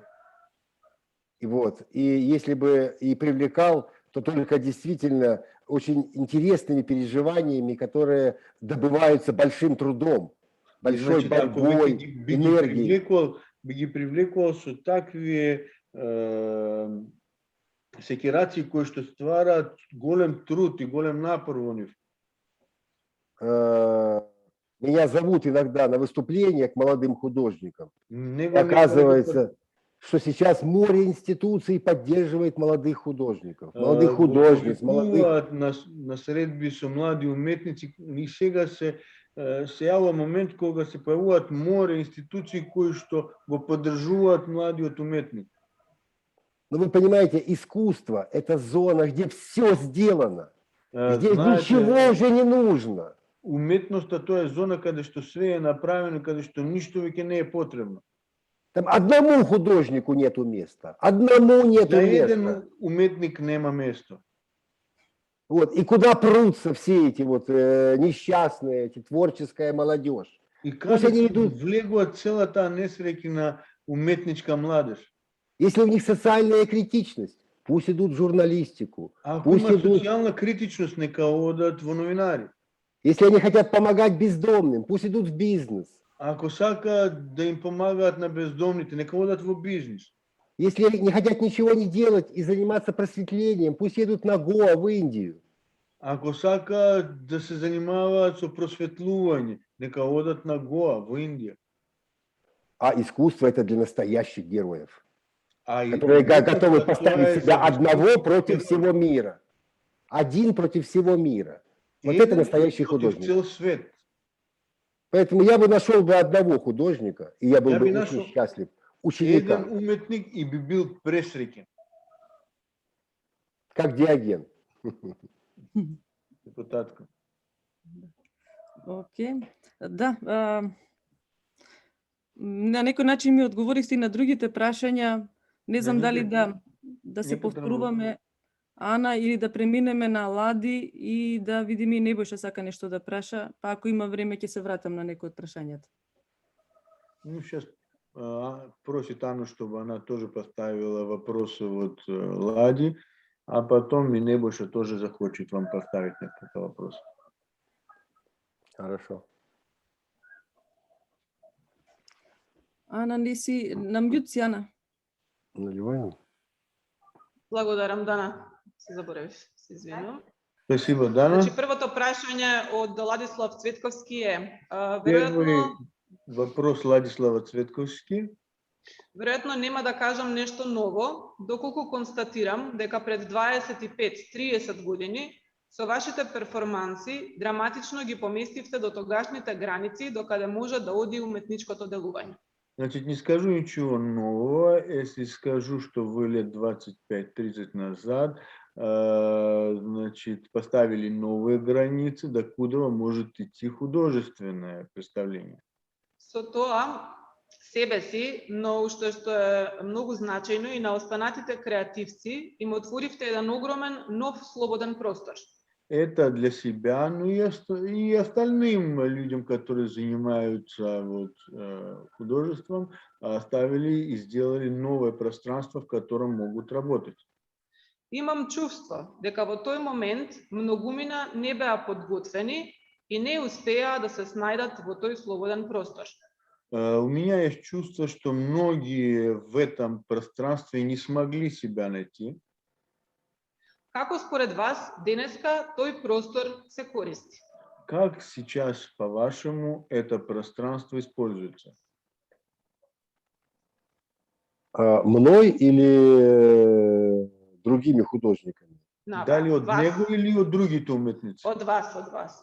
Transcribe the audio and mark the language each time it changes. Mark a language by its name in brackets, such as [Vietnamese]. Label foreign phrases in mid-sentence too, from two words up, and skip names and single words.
[Russian] И вот, и если бы и привлекал, то только действительно очень интересными переживаниями, которые добываются большим трудом, большой [Macedonian] Значи, ако [Russian] борьбой, энергией. [Macedonian] би ги привлекувал со такви секирации кои што ствараат голем труд и голем напор во нив. [Russian] Меня зовут иногда на выступления к молодым художникам. [Macedonian] Него [Russian] И оказывается, что сейчас море институций поддерживает молодых художников, молодых художниц, молодых... [Macedonian] на средби со млади уметници и сега се јава момент кога се појавуваат море институции кои што го поддржуваат младиот уметник. [Russian] Но вы понимаете, искусство – это зона, где все сделано, где ничего уже не нужно. [Macedonian] Уметноста тоа е зона каде што све е направено, каде што ништо веќе не е потребно. [Russian] Там одному художнику нету места, одному нету [Macedonian] За [Russian] места. [Macedonian] еден уметник нема место. [Russian] Вот. И куда прутся все эти вот несчастные, эти творческая молодежь? [Macedonian] И [Russian] Пусть [Macedonian] каде [Russian] они [Macedonian] се [Russian] идут, [Macedonian] влегува цела таа несреќна уметничка младеж. [Russian] если у них социальная критичность, пусть идут в журналистику, [Macedonian] Ако [Russian] пусть [Macedonian] има [Russian] идут, [Macedonian] социјална критичност, нека одат во новинари. [Russian] если они хотят помогать бездомным, пусть идут в бизнес. [Macedonian] Ако сакаат да им помагаат на бездомните, нека одат во бизнис. [Russian] Если не хотят ничего не делать и заниматься просветлением, пусть едут на Гоа в Индию. [Macedonian] Ако сакаат да се занимаваат со просветлување, нека одат на Гоа во Индија. [Russian] А искусство – это для настоящих героев, [Macedonian] А и [Russian] которые [Macedonian] уметноста [Russian] готовы [Macedonian] тоа [Russian] поставить [Macedonian] е [Russian] себя [Macedonian] за [Russian] одного против героев. всего мира. Один против всего мира. Вот [Macedonian] Еден [Russian] это настоящий [Macedonian] против [Russian] художник. [Macedonian] цел свет. [Russian] Поэтому я бы нашел бы одного художника, и я был Я бы бы очень нашел счастлив. Ученика, [Macedonian] Еден уметник и би бил пресреќен. [Russian] как Диоген. Депутатка. [Macedonian] Океј. Да, на некој начин ми одговорихте и на другите прашања. Не знам дали да се повторуваме, Ана, или да преминеме на Лади и да видиме и Небојша сака нешто да праша, па ако има време ќе се вратам на некој од прашањата. [Russian] Ну, сейчас просит Анну, чтобы она тоже поставила вопросы от Лади, а потом и Небоша тоже захочет вам поставить несколько вопросов. Хорошо. [Macedonian] Ана, не си на мјут си, Ана. [Russian] Наливаем? [Macedonian] Благодарам, Дана. Се заборавив, се извинувам. [Russian] Спасибо, Дана. [Macedonian] Значи, првото прашање од Ладислав Цветковски е, [Russian] Первый вопрос Ладислава Цветковски. [Macedonian] веројатно нема да кажам нешто ново, доколку констатирам дека пред 25-30 години со вашите перформанси драматично ги поместивте до тогашните граници до каде може да оди уметничкото делување. [Russian] Значит, не скажу ничего нового, если скажу, что вы лет 25-30 назад значит, поставили новые границы, докуда может идти художественное представление. [Macedonian] Со тоа, себе си, но уште што е многу значајно и на останатите креативци им отворивте еден огромен нов слободен простор. [Russian] Это для себя, но и остальным людям, которые занимаются вот, художеством, оставили и сделали новое пространство, в котором могут работать. [Macedonian] Имам чувство дека во тој момент многумина не беа подготвени и не успеа да се снајдат во тој слободен простор. [Russian] У меня есть чувство, что многие в этом пространстве не смогли себя найти. [Macedonian] Како според вас денеска тој простор се користи? [Russian] Как сейчас, по-вашему, это пространство используется? Мной или другими художниками? [Macedonian] Дали от вас. него или от другите уметници? Од вас, од вас.